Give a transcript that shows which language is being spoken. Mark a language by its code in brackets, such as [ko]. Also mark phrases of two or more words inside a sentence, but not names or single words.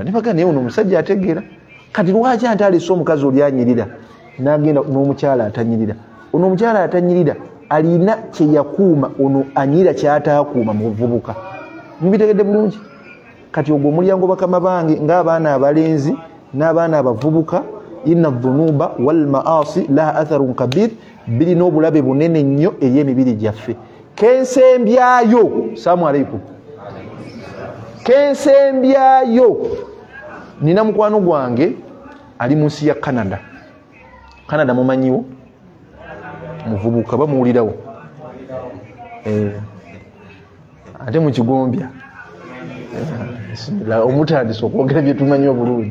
[lg] Ne bagamba naye ono omusajja ategeera. Kati lwaki ate alese omukazi oli anyirira n'agenda n'omukyala atanyirira? Ono omukyala atanyirira alina kye yakuuma, ono anyirira ky'ataakuuma mu buvubuka. Mubitegedde bulungi? Kati ogwo omulyango bakama bange ng'abaana abalenzi n'abaana abavubuka, [ar] إن الذنوب والمعاصي لها أثر كبير, [lg] birina obulabe bunene nnyo eri emibiri gyaffe. Kensembyayo, [ar] سلام عليكم, [lg] kensembyayo. Nina mukwano gwange ali mu nsi ya Canada. Canada mumanyiwo? Muvubuka bamuwulirawo. Ate mu Kigombya omutandise okwogera bye tumanyi obulungi.